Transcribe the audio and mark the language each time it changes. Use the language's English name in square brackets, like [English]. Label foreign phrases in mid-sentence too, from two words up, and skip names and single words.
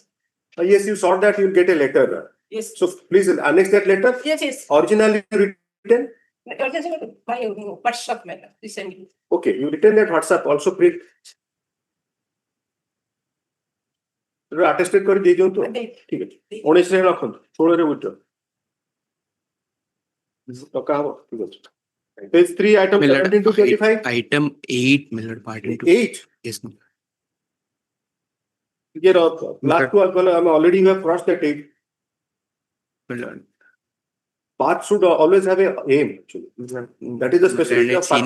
[English] Yes, you saw that you'll get a letter. Yes. So please annex that letter. Yes, yes. Originally written. By WhatsApp matter recently. Okay, you written that WhatsApp also print. [Odia] Attested କରି ଦେଇ ଦିଅନ୍ତୁ ଠିକ ଅଛି 19 ରେ ରଖନ୍ତୁ 16 ରେ withdraw ଟଙ୍କା ହବ ଠିକ ଅଛି. [English] Page 3 item 17 to 25. Item 8, Millard, pardon. 8. Yes, no. Last two I'm already have crossed that 8. Millard. Path should always have a aim. Actually. That is the specialty of path.